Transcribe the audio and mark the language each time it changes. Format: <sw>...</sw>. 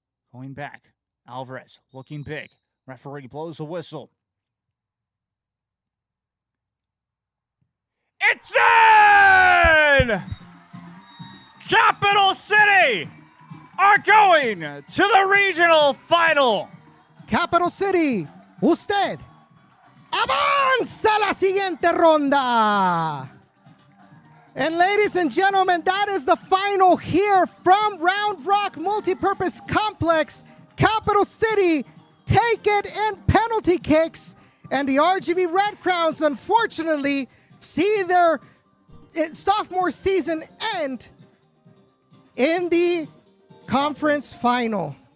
<en>Going back. Alvarez looking big. Referee blows a whistle. It's in! Capital City are going to the regional final.</en> <es>Capital City, usted avanza a la siguiente ronda.</es> <en>And ladies and gentlemen, that is the final here from Round Rock Multipurpose Complex. Capital City take it in penalty kicks, and the RGV Red Crowns unfortunately see their sophomore season end in the conference final.</en>